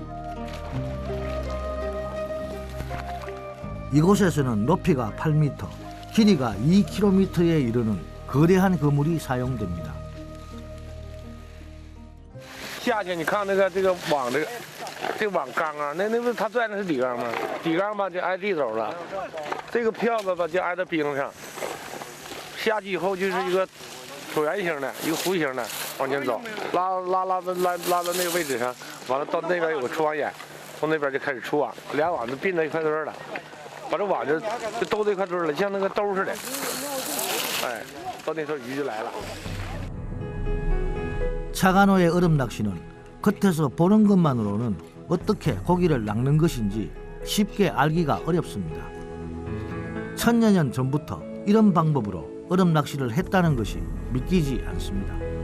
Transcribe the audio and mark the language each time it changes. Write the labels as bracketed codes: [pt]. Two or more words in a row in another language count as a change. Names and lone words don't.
[ko] 이곳에서는 높이가 8m, 길이가 2km에 이르는 거대한 그물이 사용됩니다. [zh] 下去你看这个网这网缸啊，那不是它拽的是底缸吗？底缸吧就挨这头了，这个票子吧就挨到冰上。下去以后就是一个椭圆形的，一个弧形的，往前走，拉到那个位置上，完了到那边有个出网眼，从那边就开始出网，俩网就并在一块堆儿了，把这网就兜在一块堆儿了，像那个兜似的，哎，到那头鱼就来了。 [ko] 차간호의 얼음 낚시는 겉에서 보는 것만으로는 어떻게 고기를 낚는 것인지 쉽게 알기가 어렵습니다. 천여 년 전부터 이런 방법으로 얼음 낚시를 했다는 것이 믿기지 않습니다.